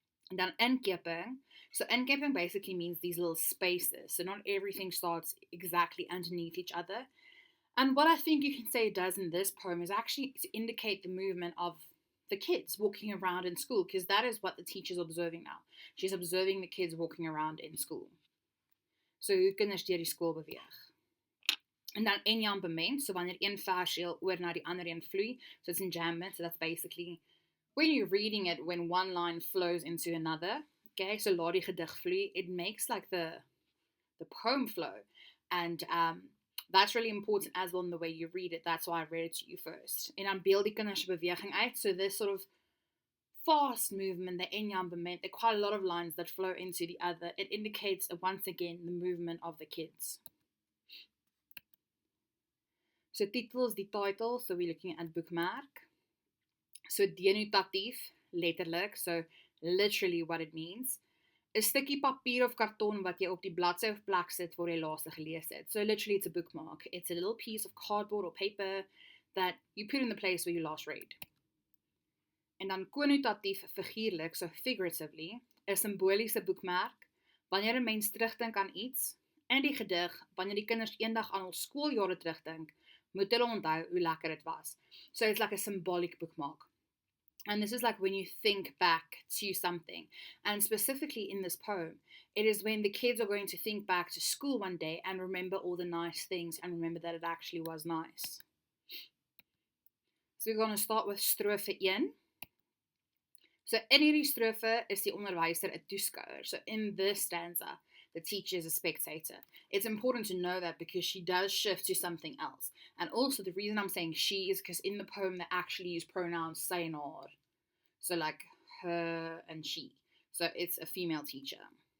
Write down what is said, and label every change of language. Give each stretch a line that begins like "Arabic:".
English: And then inkeping. So inkeping basically means these little spaces. So not everything starts exactly underneath each other. And what I think you can say it does in this poem is actually to indicate the movement of the kids walking around in school, because that is what the teacher's observing now. She's observing the kids walking around in school.
Afrikaans: So hoe kinders deur die skool beweeg. En dan enjambement, so wanneer een versieel oor na die ander een vloei,
English: so it's enjambment, so that's basically when you're reading it, when one line flows into another, okay, so
Afrikaans: laat die gedig vloei,
English: it makes like the poem flow, and that's really important as well in the way you read it. That's why I read it to you first.
Afrikaans: En dan beeld die kinders beweging uit,
English: so this sort of fast movement, the enjambement, there are quite a lot of lines that flow into the other. It indicates, once again, the movement of the kids. So
Afrikaans: titel is die
English: title, so we're looking at Boekmerk. So denotatief, letterlik, so literally what it means.
Afrikaans: 'n stukkie papier of karton wat jy op die bladsy of plek sit waar jy laaste gelees het.
English: So literally it's a bookmark. It's a little piece of cardboard or paper that you put in the place where you last read.
Afrikaans: En dan konnotatief, figuurlik,
English: so figuratively,
Afrikaans: 'n simboliese boekmerk, wanneer 'n mens terugdink aan iets, in die gedig, wanneer die kinders eendag aan hul skooljare terugdink, moet hulle onthou hoe lekker dit was.
English: So it's like a symbolic bookmark. And this is like when you think back to something. And specifically in this poem, it is when the kids are going to think back to school one day and remember all the nice things and remember that it actually was nice. So we're going to start with strofe 1.
Afrikaans: So in hierdie strofe is die onderwyser 'n toeskouer.
English: So in this stanza, the teacher is a spectator. It's important to know that because she does shift to something else. And also the reason I'm saying she is because in the poem they actually use pronouns
Afrikaans: sy en haar.
English: So like her and she. So it's a female teacher.